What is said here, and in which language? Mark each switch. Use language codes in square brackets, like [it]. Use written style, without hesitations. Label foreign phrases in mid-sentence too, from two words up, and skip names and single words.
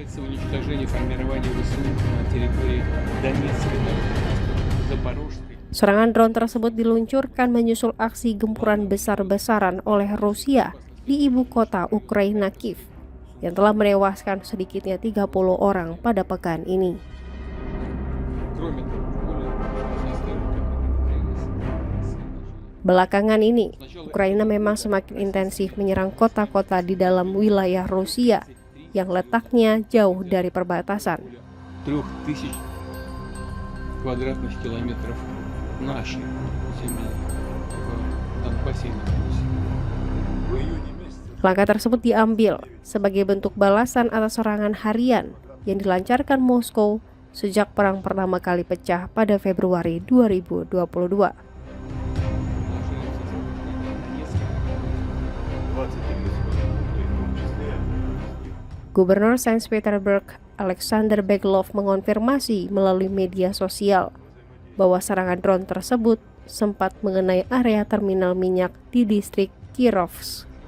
[id] Serangan drone tersebut diluncurkan menyusul aksi gempuran besar-besaran oleh Rusia di ibu kota Ukraina, Kiev, yang telah menewaskan sedikitnya 30 orang pada pekan ini. Belakangan ini, Ukraina memang semakin intensif menyerang kota-kota di dalam wilayah Rusia yang letaknya jauh dari perbatasan. [ru] 3000 квадратных километров нашей земли в Донбассе и на Руси. [id] Langkah tersebut diambil sebagai bentuk balasan atas serangan harian yang dilancarkan Moskow sejak perang pertama kali pecah pada Februari 2022. Gubernur Saint Petersburg, Alexander Beglov, mengonfirmasi melalui media sosial bahwa serangan drone tersebut sempat mengenai area terminal minyak di distrik Kirovsk.